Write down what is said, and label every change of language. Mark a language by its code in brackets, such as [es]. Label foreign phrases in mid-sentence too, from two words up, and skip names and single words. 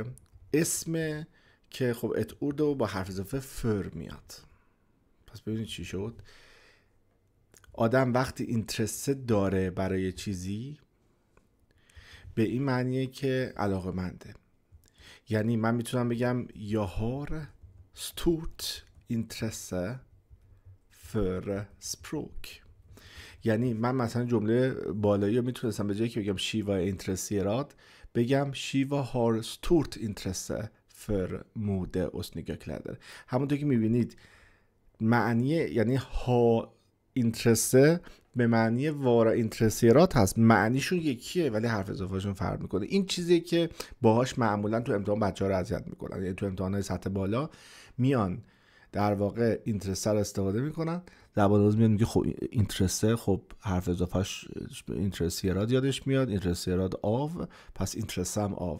[fa] اسم که خب اتورده و با حرف اضافه فر میاد. پس ببینید چی شد. آدم وقتی اینترسه داره برای چیزی به این معنیه که علاقمنده. یعنی من میتونم بگم [sv] jag har stort intresse för språk. [fa] یعنی من مثلا جمله بالایی رو میتونستم به جایی که بگم شیوا intresserad بگم شیوا [sv] har stort intresse för mode och snygga kläder. [fa] همونطور که میبینید معنی یعنی ها اینترسه به معنی [sv] vara intresserad [fa] هست، معنیشون یکیه ولی حرف اضافهشون فرق میکنه. این چیزیه که باهاش معمولا تو امتحان بچه‌ها رو اذیت میکنن. یعنی تو امتحانات سطح بالا میان در واقع اینترسه رو استفاده میکنن، زبان آموز میاد میگه خب اینترسه، خب حرف اضافهش اینترسیرات یادش میاد، [sv] intresserad av, [fa] پس اینترسه هم آو.